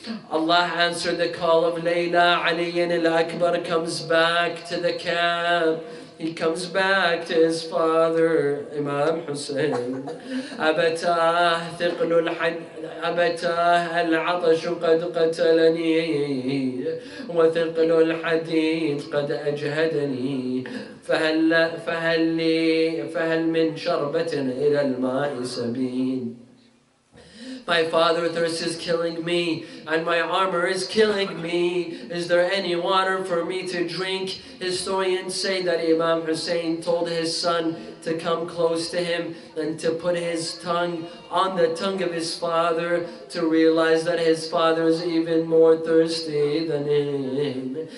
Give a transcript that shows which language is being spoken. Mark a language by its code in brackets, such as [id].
[en] Allah answered the call of Layla. Ali al-Akbar comes back to the camp. He comes back to his father, Imam Hussein. [ar] أبتاه العطش قد قتلني وثقل الحديد قد أجهدني فهل من شربة إلى الماء سبيل. [en] My father thirst is killing me, and my armor is killing me. Is there any water for me to drink? Historians say that Imam Hussein told his son to come close to him and to put his tongue on the tongue of his father, to realize that his father is even more thirsty than him.